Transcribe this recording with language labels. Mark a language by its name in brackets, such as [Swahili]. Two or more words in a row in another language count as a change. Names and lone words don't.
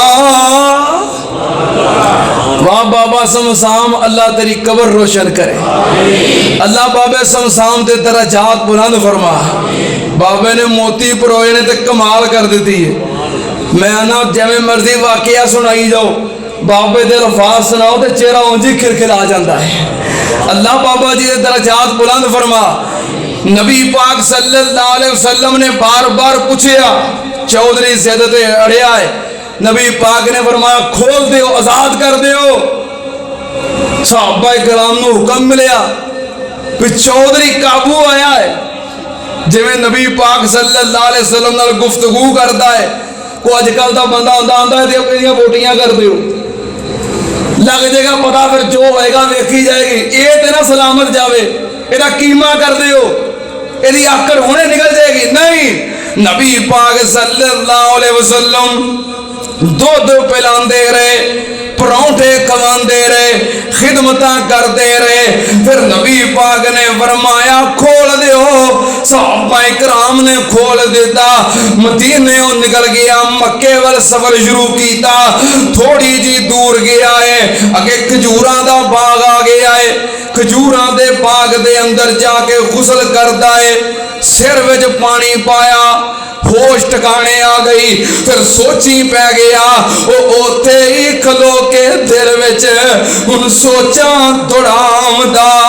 [Punjabi] واہ بابا صمصام اللہ تیری قبر روشن کرے اللہ بابے صمصام دے درجات بلند فرما بابے نے موتی پروئے نے تے کمال کر دتی ہے میں نہ جویں مرضی واقعہ سنائی جاؤ بابے دے الفاظ سناؤ تو چہرہ اونج ای کھل کھلا جاتا ہے اللہ بابا جی دے درجات بلند فرما نبی پاک [Arabic] صلى الله عليه وسلم [Punjabi] نے بار بار پچھیا چوہدری ضد تے اڑیا ہے نبی پاک نے فرمایا کھول دیو آزاد کر دیو صحابہ کرام نوں حکم ملیا کہ چوہدری قابو آیا ہے جویں نبی پاک [Arabic] صلى الله عليه وسلم [Punjabi] نال گفتگو کرتا ہے کو اجکل کا بندہ آندا ہے تو بوٹیاں کر دیو لگ جائے گا پتا پھر جو ہوئے گا ویکھی جائے گی یہ تو نہ سلامت جاوے ایدا قیمہ کر دیو ایدی آکڑ ہنے نکل جائے گی نہیں نبی پاک [Arabic] صلى الله عليه وسلم [Punjabi] دودھ پلاندے رہے پراٹھے کھواندے رہے خدمتاں کرتے رہے پھر نبی پاک نے فرمایا کھول دیو صحابہ اکرام نے کھول دتا مدینے نکل گیا مکے وال سفر شروع کیا تھوڑی جی دور گیا ہے اگے کھجوراں دا باغ آ گیا ہے کھجوراں دے باغ دے اندر جا کے غسل کرتا ہے سر وچ پانی پایا ہوش ٹھکانے آ گئی پھر سوچی پے گیا وہ اوتھے ای کھلو کے دل وچ ہن سوچا دڑام دا